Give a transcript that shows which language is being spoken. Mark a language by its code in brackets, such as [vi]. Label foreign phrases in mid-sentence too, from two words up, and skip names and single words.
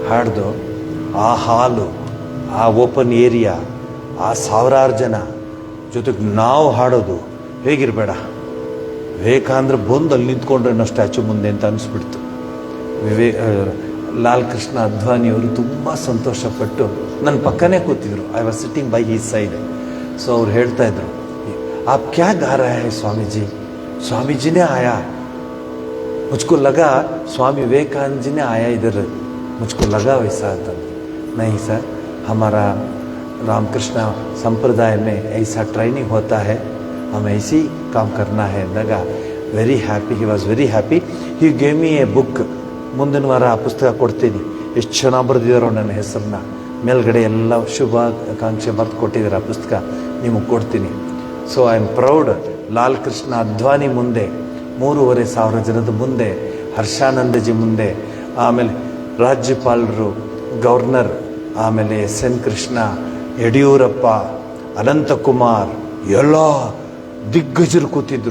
[kn] ಹಾಡ್ದು ಆ ಹಾಲು, ಆ ಓಪನ್ ಏರಿಯಾ, ಆ ಸಾವಿರಾರು ಜನ ಜೊತೆಗೆ ನಾವು ಹಾಡೋದು ಹೇಗಿರಬೇಡ. ವಿವೇಕಾನಂದ್ರ ಬಂದು ಅಲ್ಲಿ ನಿಂತ್ಕೊಂಡ್ರೆ ಅನ್ನೋ ಸ್ಟ್ಯಾಚು ಮುಂದೆ ಅಂತ ಅನಿಸ್ಬಿಡ್ತು. ಲಾಲ್ ಕೃಷ್ಣ ಅದ್ವಾನಿಯವರು ತುಂಬ ಸಂತೋಷಪಟ್ಟು ನನ್ನ ಪಕ್ಕನೇ ಕೂತಿದ್ರು. [en] I was sitting by his side. [kn] ಸೊ ಅವ್ರು ಹೇಳ್ತಾ ಇದ್ರು, [hi] आप क्या गा रहे हैं स्वामी जी? स्वामी जी ने आया, मुझको लगा स्वामी विवेकानंद जी ने आया इधर, मुझको लगा वैसा था. नहीं सर, हमारा रामकृष्ण संप्रदाय में ऐसा ट्रेनिंग होता है, हम ऐसे ही काम करना है. [en] लगा very happy. he was very happy. he gave me a book. [kn] ಮುಂದಿನ ವಾರ ಆ ಪುಸ್ತಕ ಕೊಡ್ತೀನಿ. ಎಷ್ಟು ಚೆನ್ನಾಗಿ ಬರೆದಿದ್ದಾರೋ ನನ್ನ ಹೆಸರನ್ನ, ಮೇಲ್ಗಡೆ ಎಲ್ಲ ಶುಭಾಕಾಂಕ್ಷೆ ಬರೆದು ಕೊಟ್ಟಿದ್ದಾರೆ. ಆ ಪುಸ್ತಕ ನಿಮಗೆ ಕೊಡ್ತೀನಿ. [en] so I am proud. [kn] ಲಾಲ್ ಕೃಷ್ಣ ಅದ್ವಾನಿ ಮುಂದೆ, 3,500 ಜನದ ಮುಂದೆ, ಹರ್ಷಾನಂದಜಿ ಮುಂದೆ, ಆಮೇಲೆ ರಾಜ್ಯಪಾಲರು, ಗವರ್ನರ್, ಆಮೇಲೆ ಎನ್ ಕೃಷ್ಣ, ಯಡಿಯೂರಪ್ಪ, ಅನಂತಕುಮಾರ್, ಎಲ್ಲ ದಿಗ್ಗಜರು ಕೂತಿದ್ರು.